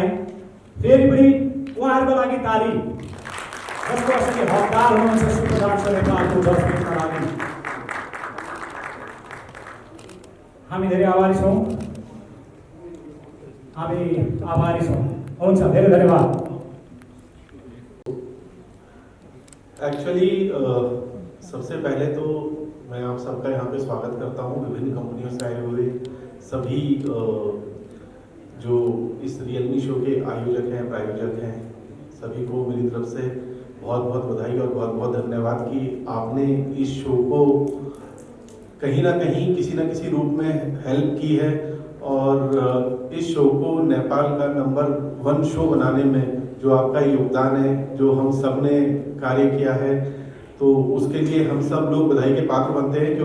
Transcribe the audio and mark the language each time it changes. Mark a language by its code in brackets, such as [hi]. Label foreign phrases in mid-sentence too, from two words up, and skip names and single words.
[ne] फेरि पनि उहाँहरूको लागि ताली, जसको असली हकदार हुनुहुन्छ सुपर डान्सर नेपालको जजमेन्टका लागि। हामी धेरै आभारी छौँ। हुन्छ, धेरै धन्यवाद। [hi] एक्चुअली सबसे पहले तो मैं आप सबका यहाँ पे स्वागत करता हूँ। विभिन्न कंपनियों से आए हुए सभी जो इस रियलमी शो के आयोजक हैं, प्रायोजक हैं, सभी को मेरी तरफ से बहुत बहुत बधाई और बहुत बहुत धन्यवाद कि आपने इस शो को कहीं ना कहीं किसी न किसी रूप में हेल्प की है और इस शो को नेपाल का नंबर 1 शो बनाने में जो आपका योगदान है, जो हम सब ने कार्य किया है, तो उसके लिए हम सब लोग बधाई के पात्र बनते हैं।